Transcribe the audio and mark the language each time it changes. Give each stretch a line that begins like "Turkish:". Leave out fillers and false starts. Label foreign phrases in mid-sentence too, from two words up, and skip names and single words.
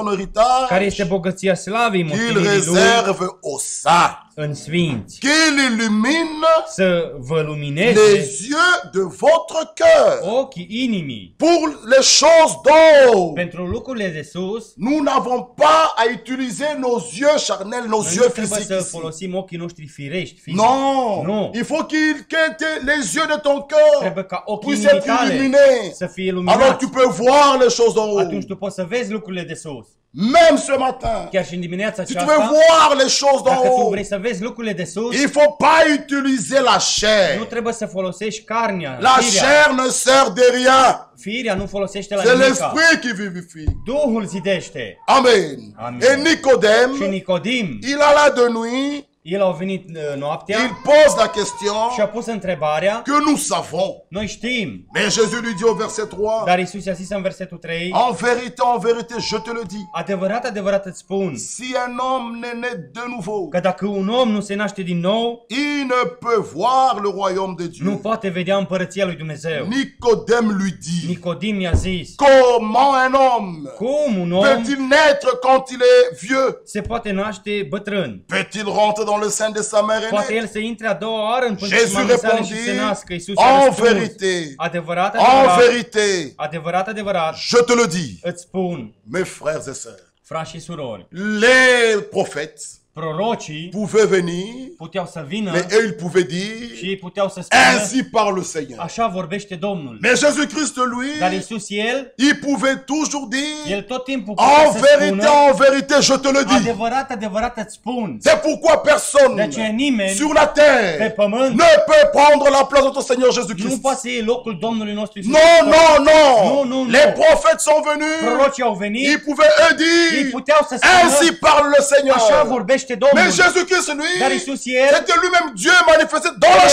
Romanian: care
French: héritage
Romanian: este bogăția slavei
French: qu'il
Romanian: moștenirii Lui
French: réserve aux saints,
Romanian: în sfinți,
French: qu'il illumine
Romanian: să vă lumineze
French: les yeux de votre cœur
Romanian: ochii inimii
French: pour les choses d'en haut.
Romanian: pentru lucrurile de sus.
French: Nous n'avons pas à utiliser nos yeux charnels, nos
Romanian: Noi
French: yeux
Romanian: nu trebuie
French: physiques
Romanian: să
French: ici.
Romanian: folosim ochii noștri firești, fizici.
French: Non,
Romanian: Nu.
French: il faut que les yeux de ton cœur
Romanian: Trebuie ca ochii
French: puissent
Romanian: inimii
French: être
Romanian: tale
French: illuminés.
Romanian: să fie
French: Alors
Romanian: luminați.
French: tu peux voir les choses d'en haut.
Romanian: Atunci tu poți să vezi lucrurile de sus.
French: Même ce matin,
Romanian: Chiar și în dimineața
French: si tu veux
Romanian: aceasta,
French: voir les choses d'en
Romanian: dacă tu
French: haut,
Romanian: vrei să vezi lucrurile de sus,
French: il faut pas utiliser la
Romanian: nu
French: chair.
Romanian: trebuie să folosești carnea,
French: La
Romanian: firea.
French: chair ne sert de rien.
Romanian: Firea nu folosește la
French: C'est
Romanian: nimic.
French: l'esprit qui vivifie.
Romanian: Duhul zidește.
French: Amen.
Romanian: Amen.
French: Et Nicodème,
Romanian: Și Nicodim,
French: il alla de nuit,
Romanian: el a venit noaptea
French: il pose la question
Romanian: și a pus întrebarea,
French: que nous savons.
Romanian: noi știm,
French: Mais Jésus lui dit au verset 3,
Romanian: dar Iisus i-a zis în versetul 3,
French: en vérité, je te le dis,
Romanian: adevărat, adevărat îți spun,
French: si un homme n'est né de nouveau,
Romanian: că dacă un om nu se naște din nou,
French: il ne peut voir le royaume de
Romanian: nu
French: Dieu.
Romanian: poate vedea împărăția lui Dumnezeu.
French: Nicodème lui dit,
Romanian: Nicodim i-a zis,
French: comment un homme
Romanian: cum un om
French: peut-il naître quand il est vieux?
Romanian: se poate naște bătrân?
French: Peut-il rentrer dans le sein de sa mère
Romanian: Poate
French: aînée?
Romanian: el să intre a doua oară în pânzul
French: Jésus
Romanian: mamei sale și
French: répondit,
Romanian: să nască. Iisus i-a
French: en
Romanian: răspuns,
French: vérité,
Romanian: adevărat,
French: en
Romanian: adevărat,
French: vérité,
Romanian: adevărat, adevărat,
French: je te le dis,
Romanian: îți spun,
French: mes frères et sœurs,
Romanian: frați și surori,
French: les prophètes,
Romanian: Prorocii
French: pouvaient venir,
Romanian: puteau să vină
French: mais eux, ils pouvaient dire,
Romanian: și ei puteau să spună,
French: ainsi parle le Seigneur.
Romanian: așa vorbește Domnul.
French: Mais Jésus-Christ,
Romanian: Dar
French: lui,
Romanian: Iisus, El
French: pouvait toujours dire,
Romanian: El tot timpul
French: en
Romanian: putea să spună,
French: vérité, je te le dis.
Romanian: adevărat, adevărat îți spun.
French: C'est pourquoi
Romanian: De
French: personne
Romanian: aceea nimeni
French: sur la
Romanian: pe
French: terre
Romanian: pământ
French: ne peut prendre la place de notre Seigneur
Romanian: nu
French: Jésus-Christ.
Romanian: poate să iei locul Domnului nostru Iisus
French: Non,
Romanian: Hristos.
French: non,
Romanian: Nu,
French: non.
Romanian: nu,
French: Les
Romanian: nu.
French: prophètes sont venus.
Romanian: Prorocii au venit,
French: Ils pouvaient eux
Romanian: ei
French: dire,
Romanian: puteau să
French: ainsi
Romanian: spună,
French: parle le
Romanian: așa
French: Seigneur.
Romanian: vorbește
French: Mais
Romanian: Domnul.
French: Jésus-Christ,
Romanian: Dar
French: lui,
Romanian: Iisus El
French: c'était lui-même Dieu manifesté dans la